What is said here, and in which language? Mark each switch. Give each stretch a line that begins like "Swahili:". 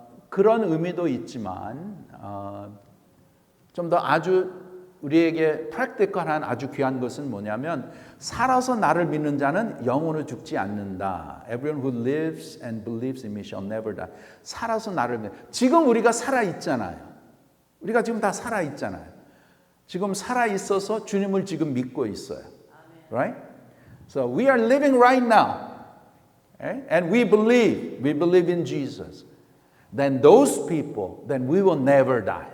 Korean: 그런 의미도 있지만 좀 더 아주 우리에게 프랙티컬한 아주 귀한 것은 뭐냐면 살아서 나를 믿는 자는 영원히 죽지 않는다.
English: Everyone who lives and believes in me shall never die.
Korean: 살아서 나를 믿는. 지금 우리가 살아 있잖아요. 우리가 지금 다 살아 있잖아요. 지금 살아 있어서 주님을 지금 믿고 있어요.
English: Right? So we are living right now. Okay? And we believe in Jesus. Then those people, then we will never die.